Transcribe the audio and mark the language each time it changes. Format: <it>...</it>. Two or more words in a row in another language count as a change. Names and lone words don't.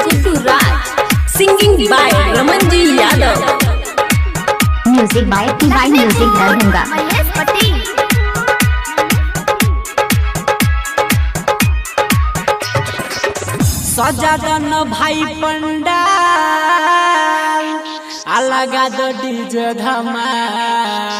<en>Guddu Raj, singing by Ramanji Yadav. Music by T-by Music Darbhanga.</en> <bho>सजा दन भाई पंडाल अलगा दो डीजे धमाल।</bho>